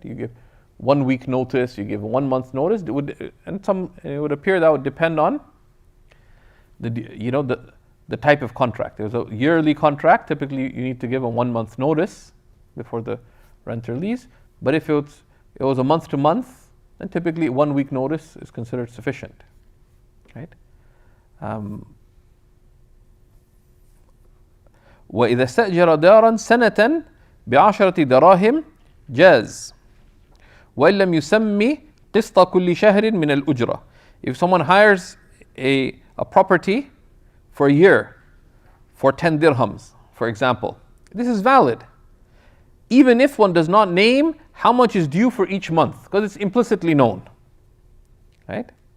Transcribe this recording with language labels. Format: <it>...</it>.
<en>You give 1 week notice, you give 1 month notice. It would appear that would depend on the type of contract. There's a yearly contract. Typically, you need to give a 1 month notice before the renter leaves. But if it was a month to month, then typically 1 week notice is considered sufficient, right?</en> <ar>وإذا استأجر دارا سنة ب10 دراهم جاز وإن لم يسمي قسط كل شهر من الأجرة.</ar> <en>If someone hires a property for a year for 10 dirhams, for example, this is valid, even if one does not name how much is due for each month, because it's implicitly known, right?</en>